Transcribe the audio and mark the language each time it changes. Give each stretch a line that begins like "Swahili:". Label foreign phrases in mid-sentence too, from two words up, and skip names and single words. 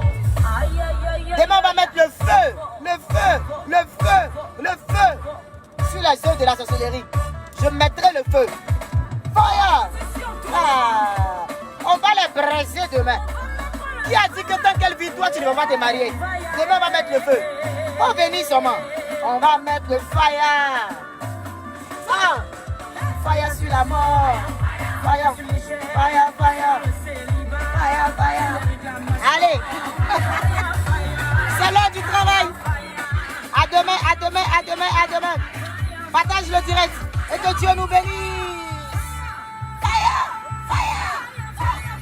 French: Demain on va mettre le feu, le feu, le feu, le feu sur les œuvres de la sorcellerie. Je mettrai le feu. Fire! Ah, on va les briser demain. Qui a dit que tant qu'elle vit, toi tu ne vas pas te marier? Demain on va mettre le feu. On venir seulement. On va mettre le fire. Ah, fire sur la mort.
English: Fire, fire, fire. Fire, fire.
French: Allez. C'est l'heure du travail. À demain, à demain, à demain, à demain. Partage le direct et que Dieu nous bénisse.
English: Fire, fire.